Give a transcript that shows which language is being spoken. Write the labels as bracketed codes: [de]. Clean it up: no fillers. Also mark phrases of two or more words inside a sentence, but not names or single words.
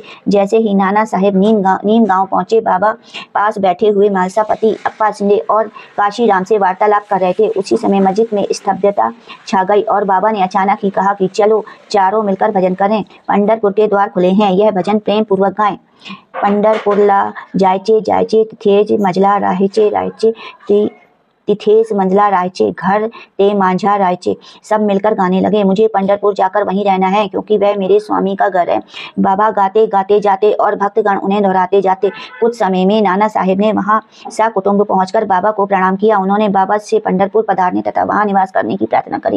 [hi] जैसे ही नाना साहिब नीम गांव पहुंचे, बाबा पास बैठे हुए महासापति अप्पा शिंदे और काशीराम से वार्तालाप कर रहे थे। उसी समय मस्जिद में स्तब्धता छा गई और बाबा ने अचानक ही कहा कि चलो चारों मिलकर भजन करें, पंढरपुर के द्वार खुले हैं। यह भजन प्रेम पूर्वक गाएं। [mr] पंढरपुरला जायचे जायचे तिथेज मजला राहेचे राहेचे तिथेस मंजला रायचे घर ते मांझा रायचे। [hi] सब मिलकर गाने लगे। मुझे पंढरपुर जाकर वहीं रहना है, क्योंकि वह मेरे स्वामी का घर है। बाबा गाते गाते जाते और भक्तगण उन्हें दोहराते जाते। कुछ समय में नाना साहिब ने वहां सकुटुंब पहुंचकर बाबा को प्रणाम किया। उन्होंने बाबा से पंढरपुर पधारने तथा वहां निवास करने की प्रार्थना करी।